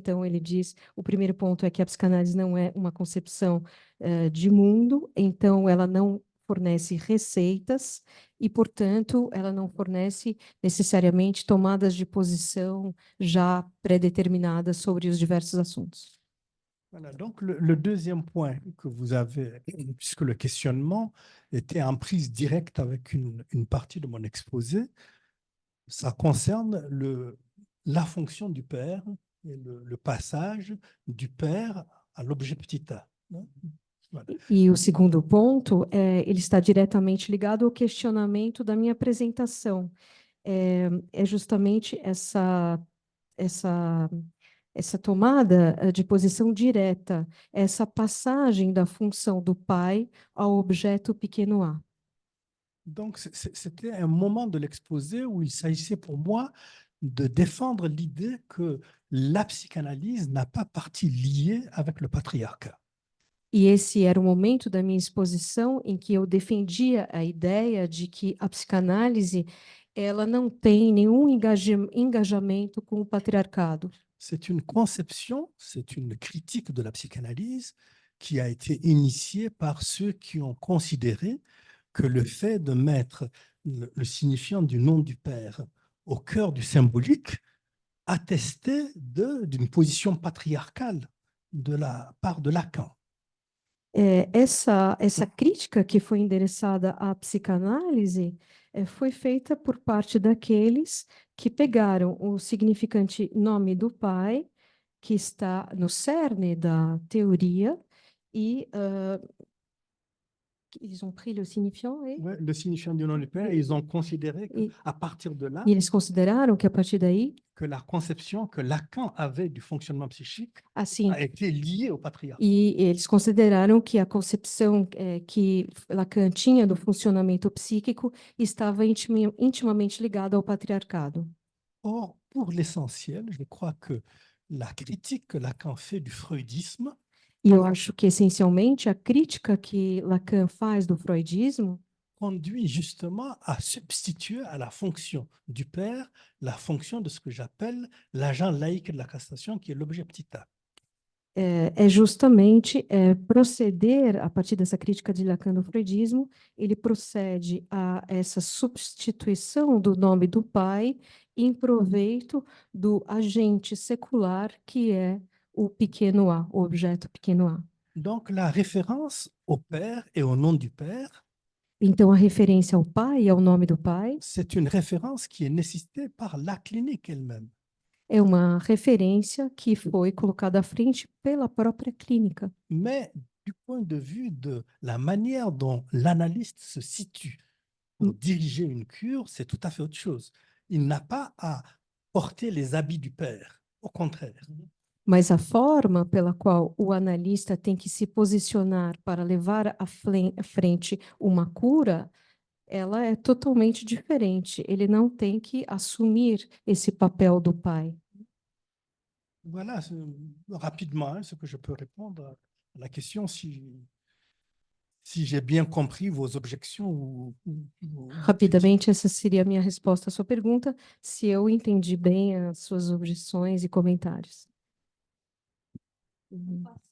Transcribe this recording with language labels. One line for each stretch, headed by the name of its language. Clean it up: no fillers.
Portuguese: Então ele diz, o primeiro ponto é que a psicanálise não é uma concepção de mundo, então ela não fornece receitas e, portanto, ela não fornece necessariamente tomadas de posição já pré-determinadas sobre os diversos assuntos.
French: Voilà, donc le deuxième point que vous avez, puisque le questionnement était en prise directe avec une partie de mon exposé, ça concerne la fonction du père et le passage du père à l'objet petit a. Voilà.
Portuguese: E o segundo ponto, ele está diretamente ligado ao questionamento da minha apresentação. É justamente essa tomada de posição direta, essa passagem da função do pai ao objeto pequeno a.
French: Donc, c'était un moment de l'exposé où il s'agissait pour moi de défendre l'idée que la psychanalyse n'a pas partie liée avec le patriarcat.
Portuguese: E esse era o momento da minha exposição em que eu defendia a ideia de que a psicanálise ela não tem nenhum engajamento com o patriarcado.
French: C'est une conception, c'est une critique de la psychanalyse qui a été initiée par ceux qui ont considéré que le fait de mettre le signifiant du nom du père au cœur du symbolique attestait d'une position patriarcale de la part de Lacan.
Portuguese: Essa crítica que foi endereçada à psicanálise foi feita por parte daqueles que pegaram o significante nome do pai, que está no cerne da teoria, e
French: ils ont pris le signifiant Ouais, le signifiant du nom du père, et ils ont considéré
Portuguese: e,
French: qu'à partir de là,
Portuguese: e eles consideraram que a partir daí,
French: que la conception que Lacan avait du fonctionnement psychique
Portuguese: assim,
French: a été liée au patriarcat.
Portuguese: e eles consideraram que a concepção que Lacan tinha do funcionamento psíquico estava intimamente ligada ao patriarcado.
French: Or, pour l'essentiel, je crois que la critique que Lacan fait du freudisme
Portuguese: E eu acho que, essencialmente, a crítica que Lacan faz do freudismo
French: conduit justement à substituer à la fonction du père la fonction de ce que j'appelle l'agent laïque de la castration, qui est l'objet petit a.
Portuguese: é justamente proceder, a partir dessa crítica de Lacan do freudismo, ele procede a essa substituição do nome do pai em proveito do agente secular, que é o pequeno a, o objeto pequeno a.
French: Donc, la référence au père et au nom du père,
Portuguese: Então, a referência ao pai e ao nome do pai
French: c'est une référence qui est nécessitée par la clinique elle-même.
Portuguese: é uma referência que foi colocada à frente pela própria clínica.
French: Mais du point de vue de la manière dont l'analyste se situe pour diriger une cure, c'est tout à fait autre chose. Il n'a pas à porter les habits du père, au contraire.
Portuguese: Mas a forma pela qual o analista tem que se posicionar para levar à frente uma cura, ela é totalmente diferente. Ele não tem que assumir esse papel do pai.
French: Voilà, rapidement, hein, ce que je peux répondre à la question, si j'ai bien compris vos objections ou
Portuguese: Rapidamente, essa seria a minha resposta à sua pergunta, se eu entendi bem as suas objeções e comentários. Uhum.